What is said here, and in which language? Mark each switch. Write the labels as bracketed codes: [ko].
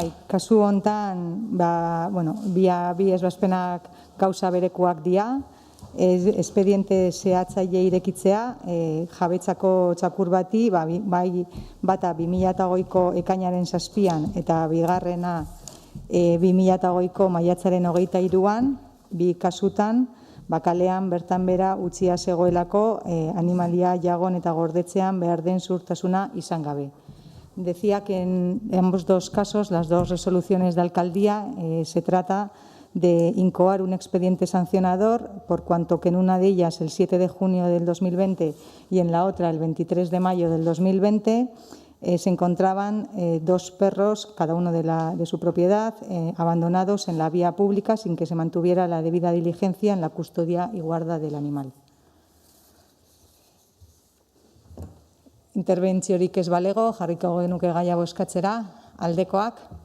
[eu] Kasu hontan, bi ebazpenak gauza berekoak dira, espediente zehatzaile irekitzea, jabetzako txakur bati, bata 2008ko ekainaren 7an eta bigarrena 2008ko maiatzaren 23an, bi kasutan, kalean bertan bera utzia zegoelako animalia jagon eta gordetzean behar den zuhurtasuna izan gabe. [es] Decía que en ambos dos casos, las dos resoluciones de alcaldía, se trata de incoar un expediente sancionador, por cuanto que en una de ellas, el 7 de junio del 2020, y en la otra, el 23 de mayo del 2020, se encontraban 2 perros, cada uno de su propiedad, abandonados en la vía pública sin que se mantuviera la debida diligencia en la custodia y guarda del animal. [eu] Interbentziorik ez balego, jarriko genuke gaia bozkatzera, aldekoak.